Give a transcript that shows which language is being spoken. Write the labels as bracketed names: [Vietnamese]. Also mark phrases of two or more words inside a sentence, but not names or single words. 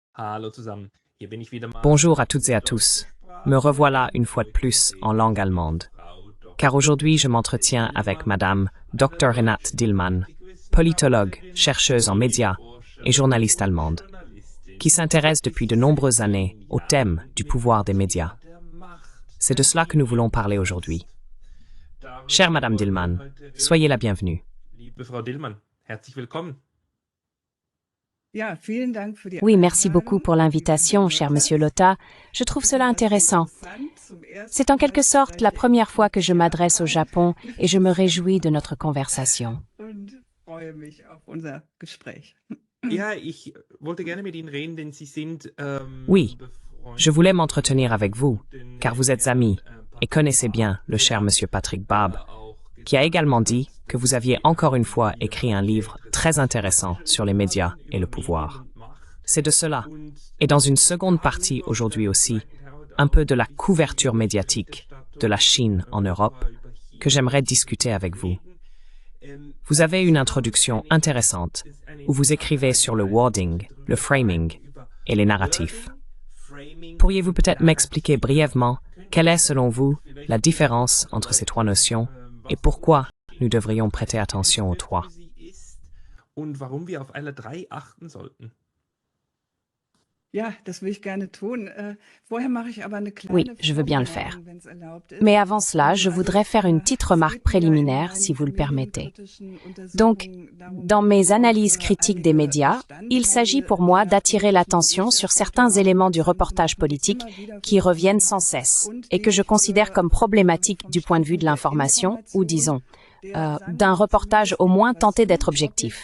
[German] Hallo zusammen. Hier bin ich wieder mal. [French] Bonjour à toutes et à tous. Me revoilà une fois de plus en langue allemande. Car aujourd'hui, je m'entretiens avec Madame Dr. Renate Dillmann, politologue, chercheuse en médias et journaliste allemande, qui s'intéresse depuis de nombreuses années au thème du pouvoir des médias. C'est de cela que nous voulons parler aujourd'hui. Chère Madame Dillmann, soyez la bienvenue. [German] Liebe Frau Dillmann, herzlich willkommen. [French] Oui, merci beaucoup pour l'invitation, cher Monsieur Lotta. Je trouve cela intéressant. C'est en quelque sorte la première fois que je m'adresse au Japon et je me réjouis de notre conversation. [German] Ja, ich wollte gerne mit Ihnen reden, denn Sie sind [French] Oui, je voulais m'entretenir avec vous, car vous êtes amis et connaissez bien le cher Monsieur Patrick Barbe, qui a également dit que vous aviez encore une fois écrit un livre très intéressant sur les médias et le pouvoir. C'est de cela, et dans une seconde partie aujourd'hui aussi, un peu de la couverture médiatique de la Chine en Europe, que j'aimerais discuter avec vous. Vous avez une introduction intéressante où vous écrivez sur le wording, le framing et les narratifs. Pourriez-vous peut-être m'expliquer brièvement quelle est, selon vous, la différence entre ces trois notions et pourquoi nous devrions prêter attention aux trois? [German] Und warum wir auf alle drei achten sollten. [French] Oui, je veux bien le faire. Mais avant cela, je voudrais faire une petite remarque préliminaire, si vous le permettez. Donc, dans mes analyses critiques des médias, il s'agit pour moi d'attirer l'attention sur certains éléments du reportage politique qui reviennent sans cesse et que je considère comme problématiques du point de vue de l'information, ou disons, d'un reportage au moins tenté d'être objectif.